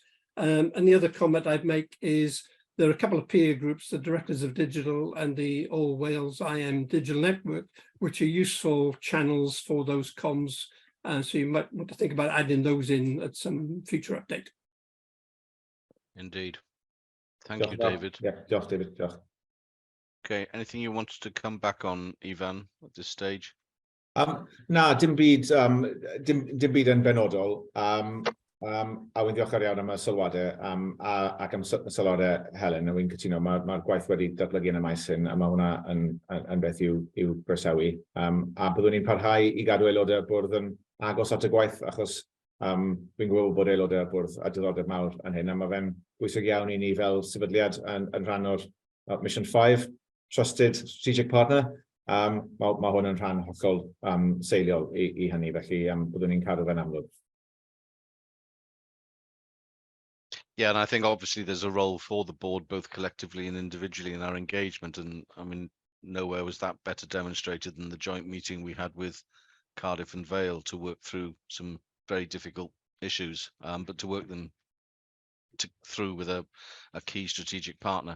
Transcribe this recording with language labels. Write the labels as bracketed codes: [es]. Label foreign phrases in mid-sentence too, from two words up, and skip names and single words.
[en] And the other comment I'd make is there are a couple of peer groups, the Directors of Digital and the All Wales IM Digital Network, which are useful channels for those comms. So you might want to think about adding those in at some future update. Indeed. Thank you, David. Yeah, just David. Just. Okay, anything you wanted to come back on, Ivan, at this stage? [cy] Na, dim byd yn benodol. A wy'n ddiolchgar iawn am y sylwadau ac am sylwadau Helen. A wy'n cytuno, mae'r gwaith wedi datblygu yn y maes hyn, a mae hwnna yn beth i'w groesawu. A byddwn ni'n parhau i gadw aelodau bwrdd yn agos at y gwaith, achos fi'n gwybod bod aelodau bwrdd a diddordeb mawr yn hyn, a mae fe'n bwysig iawn i ni fel sefydliad yn rhan o'r Mission 5, Trusted Strategic Partner. Mae hwn yn rhan hollol seiliol i hynny, felly byddwn ni'n cadw fe'n amlwg. [en] Yeah, and I think obviously there's a role for the board, both collectively and individually, in our engagement. And I mean, nowhere was that better demonstrated than the joint meeting we had with Cardiff and Vale to work through some very difficult issues, but to work them through with a key strategic partner.